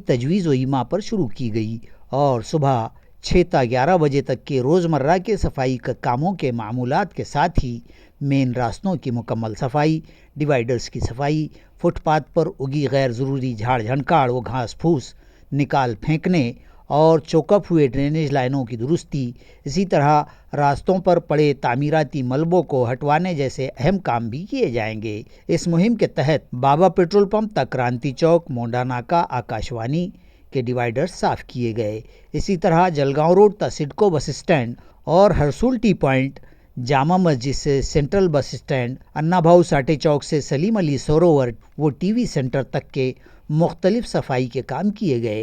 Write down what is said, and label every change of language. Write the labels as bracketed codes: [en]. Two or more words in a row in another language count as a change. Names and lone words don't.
[ur] تجویز و ایما پر شروع کی گئی، اور صبح 6 تا 11 بجے تک کے روزمرہ کے صفائی کاموں کے معمولات کے ساتھ ہی مین راستوں کی مکمل صفائی، ڈیوائیڈرز کی صفائی، فٹ پاتھ پر اگی غیر ضروری جھاڑ جھنکاڑ و گھاس پھوس نکال پھینکنے اور چوکپ ہوئے ڈرینیج لائنوں کی درستی، اسی طرح راستوں پر پڑے تعمیراتی ملبوں کو ہٹوانے جیسے اہم کام بھی کیے جائیں گے۔ اس مہم کے تحت بابا [en] petrol pump [ur] تک کرانتی چوک، مونڈا ناکا، آکاشوانی کے ڈیوائیڈرز صاف کیے گئے۔ اسی طرح جلگاؤں روڈ تا سڈکو [en] bus stand [ur] اور ہرسول [en] T point, [ur] جامع مسجد سے [en] central bus stand, [ur] انا بھاؤ ساٹے چوک سے سلیم علی سروور و [en] TV centre [ur] تک کے مختلف صفائی کے کام کیے گئے۔